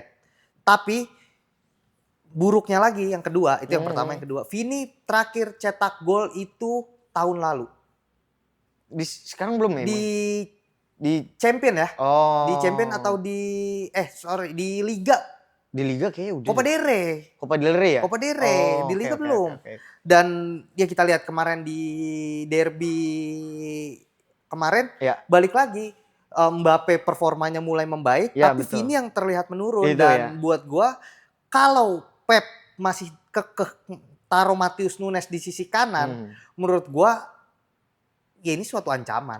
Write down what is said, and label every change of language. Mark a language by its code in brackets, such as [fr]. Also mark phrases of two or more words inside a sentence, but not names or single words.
[id] Tapi buruknya lagi yang kedua, itu yang pertama, yang kedua. Vini terakhir cetak gol itu tahun lalu. Sekarang belum ya? Di Champion ya? Oh. Di Champion atau di di Liga. Di Liga kayaknya udah. Copa del Rey. Copa del Rey ya? Copa del Rey, di Liga belum. Dan ya kita lihat kemarin di derby kemarin, balik lagi. Mbappe performanya mulai membaik, tapi Vini yang terlihat menurun. Dan buat gua, kalau Pep masih taruh Matheus Nunes di sisi kanan, menurut gua ya ini suatu ancaman.